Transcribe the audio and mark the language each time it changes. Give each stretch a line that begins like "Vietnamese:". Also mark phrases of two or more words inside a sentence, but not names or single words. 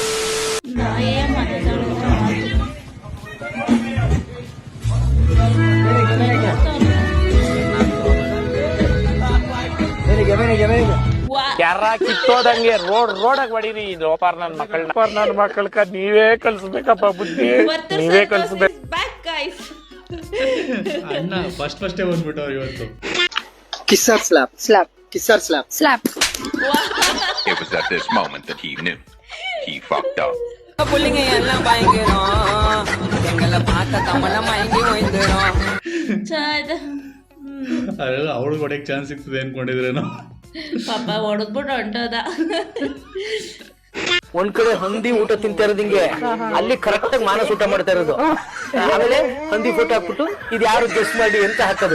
Kannada: ಯಾರ ಕಿತ್ತೋದಂಗೆ ರೋಡಾಗ ಹೊಡೀರಿ. ಇದು ಓಪಾರ್ ನನ್ನ ಮಕ್ಕಳ ನೀವೇ ಕಲ್ಸ್ಬೇಕಪ್ಪ, ಬುದ್ಧಿ ನೀವೇ ಕಲ್ಸ್ಬೇಕು. ಅಣ್ಣ ಫಸ್ಟೇ ಬಂದ್ಬಿಟ್ಟವ್ರು ಇವತ್ತು.
English: kisser slap. It was at this moment that he knew he fucked up.
Tamil: புள்ளிங்க எல்லாம் பயங்கரம் எங்களை பார்த்த கமல மயங்கி ஓய்ந்துரும்.
Kannada: ಅದೆಲ್ಲ ಅವಳಿಗೆ ಹೊಡೆಯಕ್ಕೆ ಚಾನ್ಸ್ ಸಿಗ್ತದೆ ಅನ್ಕೊಂಡಿದ್ರೇನೋ. ಪಾಪ ಹೊಡೆದ್ಬಿಟ್ಟು ಹೊಂಟೋದ. ಒಂದ್ ಕಡೆ ಹಂದಿ ಊಟ ತಿಂತಾ ಇರೋದಿಂಗೆ ಅಲ್ಲಿ ಕರೆಕ್ಟ್ ಆಗಿ ಮಾನಸ್ ಊಟ ಮಾಡ್ತಾ ಇರೋದು. ಆಮೇಲೆ ಹಂದಿ ಫೋಟೋ ಹಾಕ್ಬಿಟ್ಟು ಇದು ಯಾರು ಗೆಸ್ ಮಾಡಿ ಅಂತ ಹಾಕೋದು.